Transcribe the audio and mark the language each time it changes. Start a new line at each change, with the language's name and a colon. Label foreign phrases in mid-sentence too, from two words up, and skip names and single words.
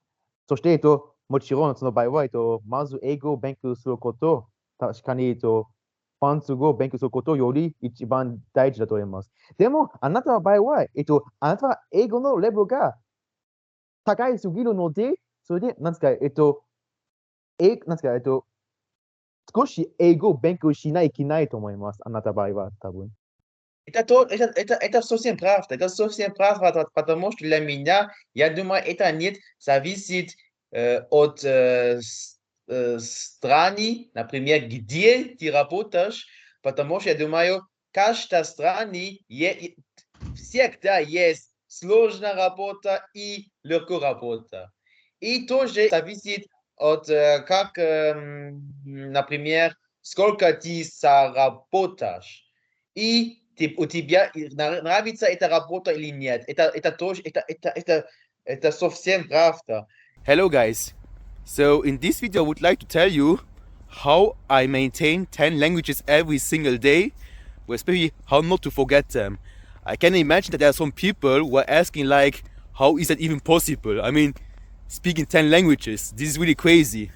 Japanese: そして、もちろんその場合は、まず英語を勉強すること、確かに、フランス語を勉強することより一番大事だと思います。でも、あなたの場合は、あなたは英語のレベルが高いすぎるので、それで、なんですか、なんですか、少し英語を勉強しないといけないと思います。あなたの場合は、多分。
Russian: Это совсем правда, потому что для меня, я думаю, это нет зависит от страны, например, где ты работаешь, потому что я думаю, каждой стране всегда есть сложная работа и легкая работа. И тоже зависит от, как, например, сколько ты заработаешь. И у тебя нравится эта работа или нет. Это тоже, это совсем правда.
English: Hello guys, so in this video I would like to tell you how I maintain 10 languages every single day, or especially how not to forget them. I can imagine that there are some people who are asking like, how is that even possible? I mean, speaking 10 languages, this is really crazy.